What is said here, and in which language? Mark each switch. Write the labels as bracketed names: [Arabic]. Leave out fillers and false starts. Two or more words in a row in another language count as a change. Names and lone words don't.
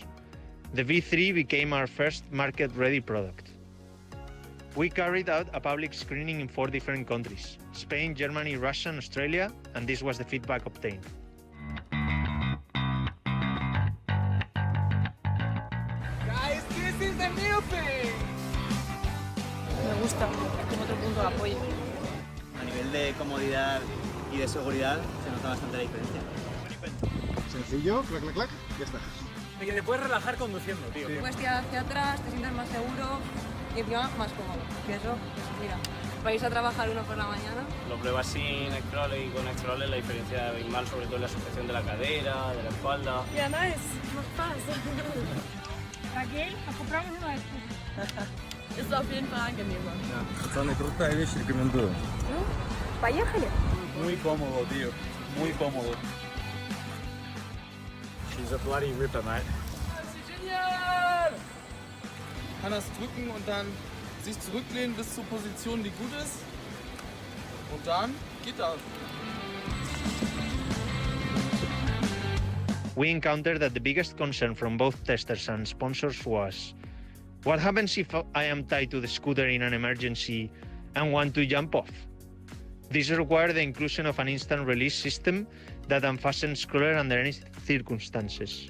[English] The V3 became our first market-ready product. We carried out a public screening in 4 different countries: Spain, Germany, Russia, and Australia, and this was the feedback obtained. Guys, this is the new thing! [Spanish] Me gusta, tengo otro punto de apoyo. A nivel de comodidad y de seguridad se nota bastante la diferencia. Sencillo, clac, clac, clac, ya está. Y que te puedes relajar conduciendo, tío. Puedes tirar hacia atrás, te sientes más seguro y encima más cómodo. Y eso, pues mira, para irse a trabajar uno por la mañana. Lo pruebas sin scroller y con scroller, la diferencia abismal, sobre todo en la sujeción de la cadera, de la espalda. [German] Ja, nice, macht Spaß. [Spanish] Raquel, compramos uno de estos. [German] Ist auf jeden Fall angenehmer. [Russian] Пацаны, крутая вещь, рекомендую. Ну, поехали. [Spanish] Muy cómodo, tío. Muy cómodo. [English] She's a bloody ripper, mate. [Spanish] Genial! [German] Kann das drücken und dann sich zurücklehnen bis zur Position, die gut ist. Und dann geht das. [English] We encountered that the biggest concern from both testers and sponsors was, what happens if I am tied to the scooter in an emergency and want to jump off? This required the inclusion of an instant release system that unfastens Scroller under any circumstances.